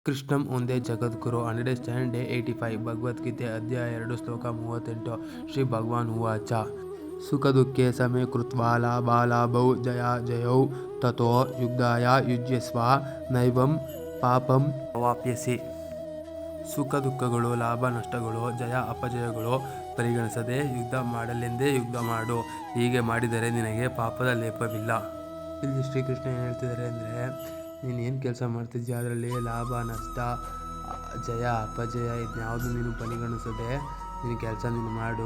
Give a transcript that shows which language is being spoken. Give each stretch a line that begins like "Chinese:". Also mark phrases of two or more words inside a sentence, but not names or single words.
Sanskrit: ಕೃಷ್ಣಂ ಒಂದೇ ಜಗದ್ಗುರು.
English: understand day
Kannada: 85. ಭಗವದ್ಗೀತೆ ಅಧ್ಯಾಯ 2 ಶ್ಲೋಕ 38.
Sanskrit: ಶ್ರೀ ಭಗವಾನ್ ಉವಾಚ ಸುಖ ದುಃಖೇ ಸಮೇ ಕೃತ್ವಾ ಲಾಭಾಲಾಭೌ ಜಯಾಜಯೌ ತಥೋ ಯುದ್ಧಾಯ ಯುಜ್ಯಸ್ವ ನೈವಂ ಪಾಪಂ ಅವಾಪ್ಸ್ಯಸಿ.
Kannada: ಸುಖ ದುಃಖಗಳು, ಲಾಭ ನಷ್ಟಗಳು, ಜಯ ಅಪಜಯಗಳು ಪರಿಗಣಿಸದೆ ಯುದ್ಧ ಮಾಡಲೆಂದೇ ಯುದ್ಧ ಮಾಡು. ಹೀಗೆ ಮಾಡಿದರೆ ನಿನಗೆ ಪಾಪದ ಲೇಪವಿಲ್ಲ. ಇಲ್ಲಿ ಶ್ರೀಕೃಷ್ಣ ಏನು ಹೇಳ್ತಿದ್ದಾರೆ ಅಂದರೆ, ನೀನು ಏನು ಕೆಲಸ ಮಾಡ್ತಿದ್ಯಾ ಅದರಲ್ಲಿ ಲಾಭ ನಷ್ಟ ಜಯ ಅಪಜಯ ಇದನ್ಯಾವುದು ನೀನು ಪರಿಗಣಿಸದೆ ನಿನ್ನ ಕೆಲಸ ನೀನು ಮಾಡು.